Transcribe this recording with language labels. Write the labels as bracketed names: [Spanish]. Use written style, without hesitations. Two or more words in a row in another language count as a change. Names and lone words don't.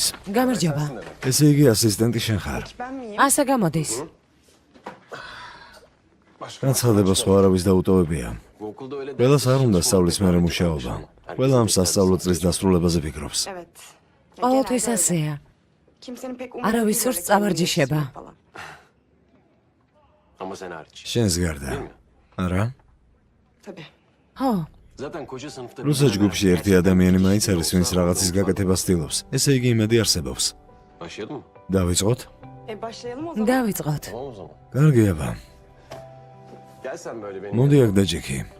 [Georgian] გამარჯობა. ესე იგი ასისტენტი შენ ხარ. [Turkish] Ben miyim? [Georgian] ასე გამოდის. განცხადება სხვა არავის დაუტოვებია. [Turkish] Bu okulda öyle [Georgian] ყველას არ უნდა სწავლის მერე მუშაობა. ყველა ამ სასწავლო წლის დასრულებაზე ფიქრობს. [Turkish] Evet. [Georgian] ყოველთვის ასეა. [Turkish] Kimsenin pek [Georgian] არავის სურს წავარჯიშება. [Turkish] Ama sen hariç. [Georgian] შენს გარდა. არა? [Turkish] Tabii. [Georgian] ხო, [Turkish] Zaten koca sınıfta... [Georgian] როცა ჯგუფში ერთი ადამიანი მაინც არის, ვინც რაღაცის გაკეთებას ცდილობს. ესე იგი იმედი არსებობს. [Turkish] Başlayalım mı? [Georgian] დავიწყოთ? [Turkish] Başlayalım o zaman. [Georgian] დავიწყოთ. [Turkish] Tamam o zaman. [Georgian] კარგი აბა. [Turkish] Gel sen böyle benim [Georgian] მოდი [Turkish] yanıma. [Georgian] აქ დაჯექი.